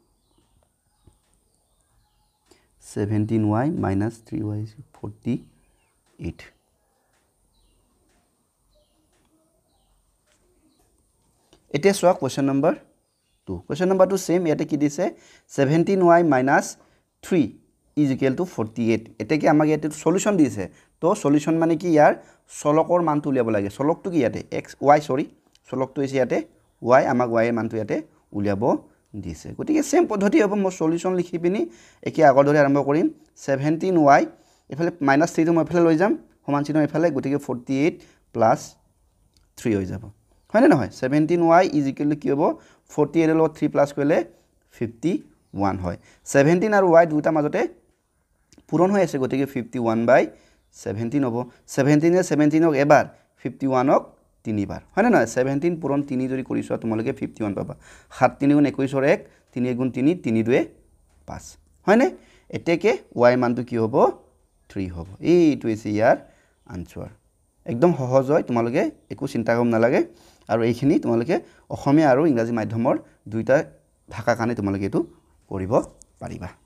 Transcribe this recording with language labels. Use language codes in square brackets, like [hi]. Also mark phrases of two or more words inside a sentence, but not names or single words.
[en] 17y minus 3y is 48 [as] এতিয়া চোৱা [en] question number 2 question number 2 [as] সেম ইয়াতে কি দিছে [en] 17y minus 3 is equal to 48 [as] এতেকে আমাক ইয়াতে সলিউশন দিছে তো সলিউশন মানে কি ইয়াৰ চলকৰ মানটো উলিয়াব লাগে চলকটো কি ইয়াতে x y সৰি চলকটো হৈছে ইয়াতে y আমাক y এর মানটো ইয়াতে উলিয়াব দিছে গতিকে সেম পদ্ধতি হ'ব মই সলিউশন লিখি পিনি একে আগৰ দৰে আৰম্ভ কৰিম 17y এফালে -3 টো মই এফালে লৈ যাম সমান চিহ্ন এফালে গতিকে 48 + 3 হৈ যাব হয় না নহয় [en] 17y is equal to [as] কি হ'ব 48 এর লগত 3 প্লাস কৰিলে 51 হয় 17 আৰু y দুটা মাজতে পূৰণ হৈ আছে গতিকে 51/17 হ'ব 17 এ 17 ক এবাৰ 51 ক তিনিবাৰ হয় না নহয় 17 পূৰণ 3 যদি কৰিছো তোমালোকে 51 পাবা 7 3 গুণ 21 ৰ 1 3 গুণ 3 3 2 5 হয় নে এতেকে y মানটো কি হ'ব 3 হ'ব এইটো হৈছে ইয়াৰ আনসাৰ একদম সহজ হয় তোমালোকে একো চিন্তা কৰিব নালাগে আৰু এইখিনি তোমালোকে অসমীয়া আৰু ইংৰাজী মাধ্যমৰ দুইটা ভাষা কাৰণে তোমালোকে এটো কৰিব পাৰিবা